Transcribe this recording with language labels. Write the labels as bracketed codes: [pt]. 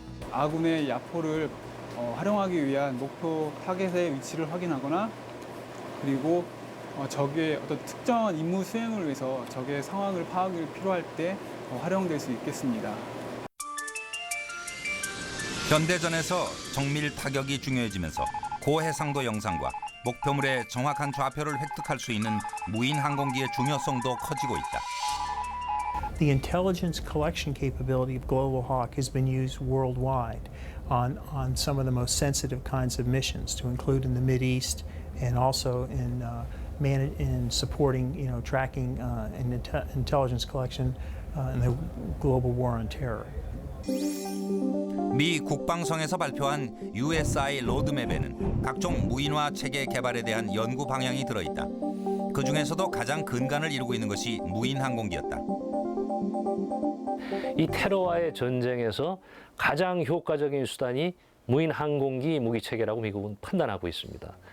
[ko] 아군의 야포를 활용하기 위한 목표 타겟의 위치를 확인하거나, 그리고 적의 어떤 특정한 임무 수행을 위해서 적의 상황을 파악이 필요할 때 활용될 수 있겠습니다. 현대전에서 정밀 타격이 중요해지면서 고해상도 영상과 목표물의 정확한 좌표를 획득할 수 있는 무인 항공기의 중요성도 커지고 있다. [en] The intelligence collection capability of Global Hawk has been used worldwide on some of the most sensitive kinds of missions, to include in the Mideast and also in supporting, tracking and intelligence collection in the global war on terror. [ko] 미 국방성에서 발표한 USI 로드맵에는 각종 무인화 체계 개발에 대한 연구 방향이 들어있다. 그 중에서도 가장 근간을 이루고 있는 것이 무인 항공기였다. 이 테러와의 전쟁에서 가장 효과적인 수단이 무인 항공기 무기 체계라고 미국은 판단하고 있습니다.